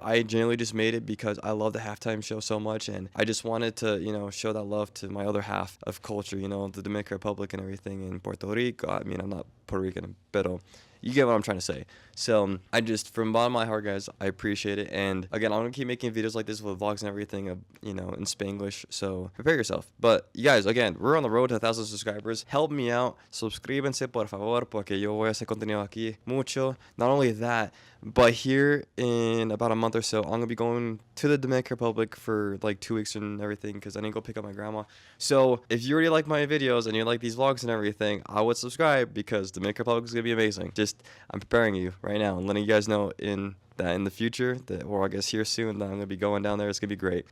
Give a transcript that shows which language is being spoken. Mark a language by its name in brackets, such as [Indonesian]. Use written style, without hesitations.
[English] I genuinely just made it because I love the halftime show so much, and I just wanted to show that love to my other half of culture, the Dominican Republic and everything in Puerto Rico. I mean, I'm not Puerto Rican, but you get what I'm trying to say. So I just, from bottom of my heart, guys, I appreciate it. And again, I'm gonna keep making videos like this with vlogs and everything, in Spanglish. So prepare yourself. But you guys, again, we're on the road to 1,000 subscribers. Help me out. [Spanish] Suscríbanse, por favor, porque yo voy a hacer contenido aquí mucho. [English] Not only that, but here in about a month or so, I'm gonna be going to the Dominican Republic for like 2 weeks and everything, because I need to go pick up my grandma. So if you already like my videos and you like these vlogs and everything, I would subscribe, because Dominican Republic is gonna be amazing. I'm preparing you right now and letting you guys know in the future, or I guess here soon, that I'm gonna be going down there. It's gonna be great.